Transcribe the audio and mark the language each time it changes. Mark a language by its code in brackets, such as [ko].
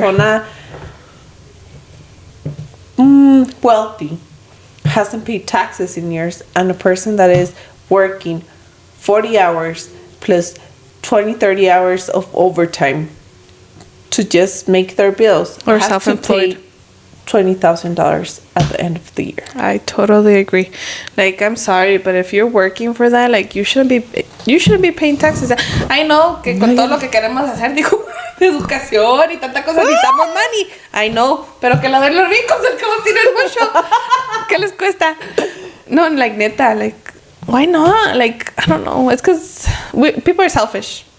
[en] persona wealthy hasn't paid taxes in years, and a person that is working 40 hours plus 20-30 hours of overtime to just make their bills Or has to self-employed. pay $20,000 at the end of the year. I totally agree. Like, I'm sorry, but if you're working for that, like, you shouldn't be paying taxes. I know [es] que con todo lo que queremos hacer, digo, educación y tanta cosa, necesitamos money. [en] I know, [es] pero que la de los ricos, el que no tienen mucho, ¿qué les cuesta? [en] No, like, neta, like, why not? Like, I don't know. It's because people are selfish.